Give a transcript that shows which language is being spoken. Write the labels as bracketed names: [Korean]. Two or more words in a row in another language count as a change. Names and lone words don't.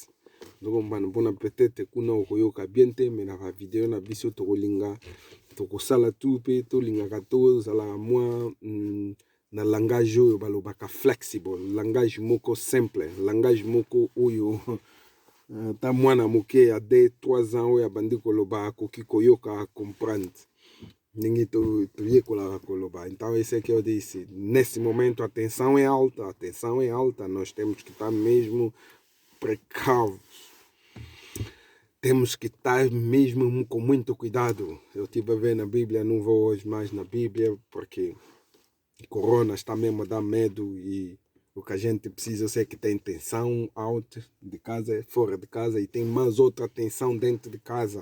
[Lingala] Donc mpona peut-être kuna okoyoka bien te, mais na bavideo na biso tokolinga tokosala tu mpe tolingaka tozala mwa na langage oyo balobaka flexible, langage moko simple, langage moko oyo ta mwana moke ya 2-3 ans oyo abandi koloba akoki koyoka comprendre ndenge toyekolaka koloba. [Portuguese] Então esse aqui eu disse, nesse momento a tensão é alta, nós temos que estar mesmo precavos, temos que estar mesmo com muito cuidado. Eu estive a ver na Bíblia, não vou hoje mais na Bíblia porque corona está mesmo a dar medo, e o que a gente precisa, eu sei que tem tensão alta de casa, fora de casa, e tem mais outra tensão dentro de casa.